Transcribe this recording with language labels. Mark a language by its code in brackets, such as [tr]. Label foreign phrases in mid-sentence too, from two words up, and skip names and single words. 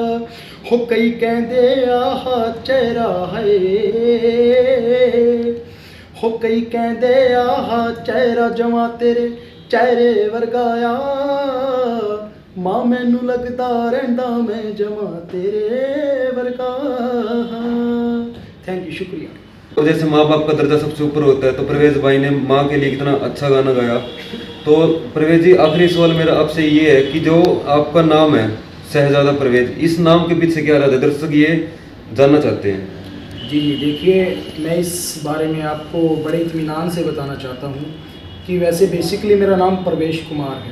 [pa] ਹੋ ਕਈ ਕਹਿੰਦੇ ਆਹ ਚਿਹਰਾ ਹੈ, ਹੋ ਕਈ ਕਹਿੰਦੇ ਆਹ ਚਿਹਰਾ ਜਮਾਂ ਤੇਰੇ ਚਿਹਰੇ ਵਰਗਾਇਆ, ਮਾਂ ਮੈਨੂੰ ਲਗਦਾ ਰਹਿੰਦਾ ਮੈਂ ਜਮਾਂ ਤੇਰੇ ਵਰਗਾ। [en] Thank you, [hi] शुक्रिया। तो जैसे माँ बाप का दर्जा सबसे ऊपर होता है, तो परवेज भाई ने माँ के लिए कितना अच्छा गाना गाया। तो परवेज जी, आखिरी सवाल मेरा आपसे ये है कि जो आपका नाम है शहजादा परवेज, इस नाम के पीछे क्या राज है, दर्शक ये जानना चाहते हैं। जी देखिए, मैं इस बारे में आपको बड़े इत्मीनान से बताना चाहता हूँ कि वैसे बेसिकली मेरा नाम परवेश कुमार है।